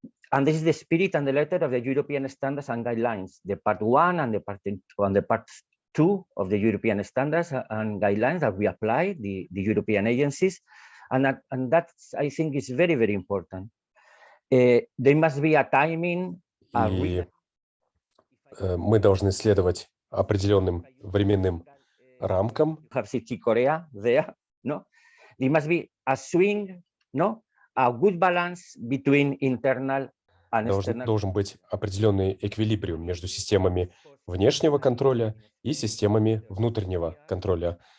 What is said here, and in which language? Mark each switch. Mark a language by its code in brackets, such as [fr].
[en] And this is the spirit and the letter of the European standards and guidelines, the part 1 and the part 2 of the European standards and guidelines that we apply, the European agencies. And that I think is very, very important. There must be a timing. [ru] И мы должны следовать определенным временным рамкам. [en] Korea there, no? There must be a swing, no? A good balance between internal and external. [ru] Должен быть определенный эквилибриум между системами внешнего контроля и системами внутреннего контроля.